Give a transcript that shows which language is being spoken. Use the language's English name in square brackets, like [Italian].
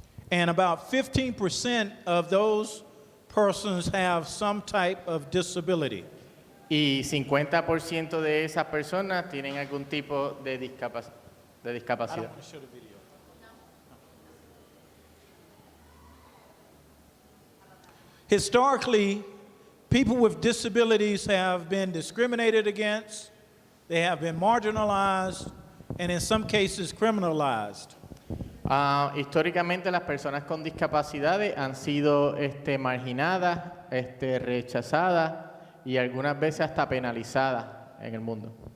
[English] And about 15% of those persons have some type of disability. [Spanish] Y 50% de esas personas tienen algún tipo de discapacidad. [English] I don't want to show the video. Historically, people with disabilities have been discriminated against, they have been marginalized, and in some cases criminalized. [Spanish] Históricamente las personas con discapacidades han sido marginadas, rechazadas y algunas veces hasta penalizadas en el mundo.